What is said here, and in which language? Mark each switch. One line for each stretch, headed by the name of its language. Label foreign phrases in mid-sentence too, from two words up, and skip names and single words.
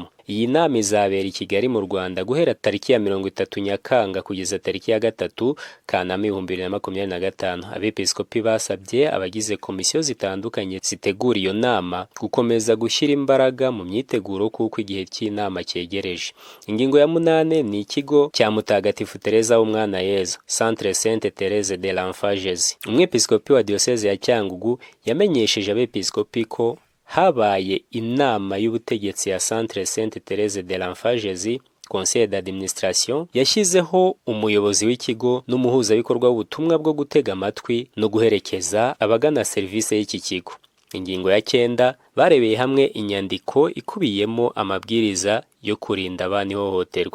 Kinyarwanda: Iyi nama izabera i Kigali mu Rwanda guhera tariki ya 30 Nyakanga kugeza tariki ya 3 Kanama 2025. Abepiskopi basabye abagize komisiyo zitandukanye zitegura iyo nama gukomeza gushyira imbaraga mu myiteguro kuko igihe cy'inama cyegereje. Ingingo ya 8 ni ikigo cya Mutagatifu Teresa w'Umwana Yezu,
French: Centre Sainte Thérèse de l'Enfant Jésus.
Kinyarwanda: Umwepiskopi wa diyoseze ya Cyangugu yamenyesheje abepiskopi ko habaye inama y'ubutegetsi ya
French: Centre Sainte Thérèse de l'Enfant Jésus, Conseil d'administration,
Kinyarwanda: yashyizeho umuyobozi w'ikigo n'umuhuzabikorwa w'ubutumwa bwo gutega amatwi no guherekeza abagana serivisi y'iki kigo. Ingingo ya 9 barebeye hamwe inyandiko ikubiyemo amabwiriza yo kurinda abana ihohoterwa.